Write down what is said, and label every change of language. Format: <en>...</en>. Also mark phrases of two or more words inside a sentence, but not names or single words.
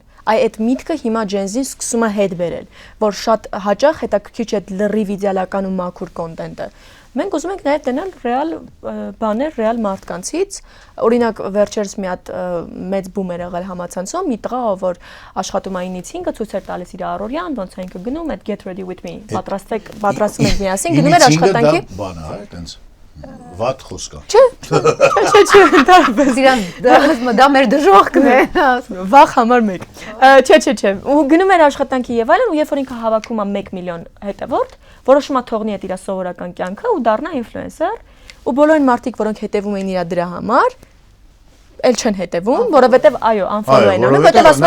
<hy>այդ միտքը հիմա Gen-Z-ին սկսում է հետ բերել, որ շատ հաճախ հետաքրքիր չէ լրիվ իդեալական ու մաքուր կոնտենտը։ Մենք ուզում ենք նաև տենալ ռեալ բաներ, ռեալ մարդկանցից։ Օրինակ վերջերս մի հատ մեծ բում էր եղել համացանցում, մի տղա, որ աշխատում է 9-ից 5-ը ցույց էր տալիս իր առօրյան, ոնց է ինքը գնում, այդ</hy> <en>get ready with me,</en> <hy>պատրաստում ենք միասին, գնում էր աշխատանքի։ Բան է, այտենց վատ խոսք է։ Չէ, դարբես։ Դա մեր դժոխքն է։ Վախ համար 1։ Չէ։ Ու գնում էր աշխատանքի եւ այլն, ու երբ որ ինքը հավաքում է 1 միլիոն հետևորդ, որոշում է թողնի այդ իր սովորական կյանքը ու դառնա ինֆլուենսեր, ու բոլոր այն մարդիկ, որոնք հետևում էին իր դրա համար, էլ չեն հետևում, որովհետև այո, unfollow են անում, որովհետև ասում</hy>